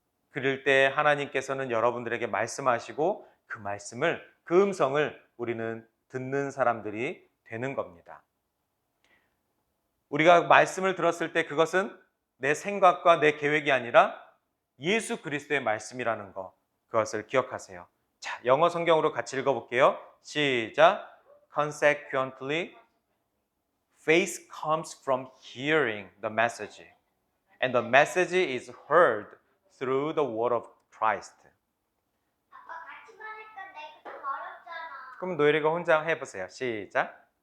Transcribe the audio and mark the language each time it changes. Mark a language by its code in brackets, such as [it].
[ko] 그럴 때 하나님께서는 여러분들에게 말씀하시고 그 말씀을, 그 음성을 우리는 듣는 사람들이 되는 겁니다. 우리가 말씀을 들었을 때 그것은 내 생각과 내 계획이 아니라 예수 그리스도의 말씀이라는 거, 그것을 기억하세요. 자, 영어 성경으로 같이 읽어볼게요. 시작. [en] Consequently, faith comes from hearing the message, and the message is heard through the word of Christ. [ko] 아빠 같이 말하니까 내가 좀 어렵잖아. 그럼 노예리가 혼자 해보세요. 시작.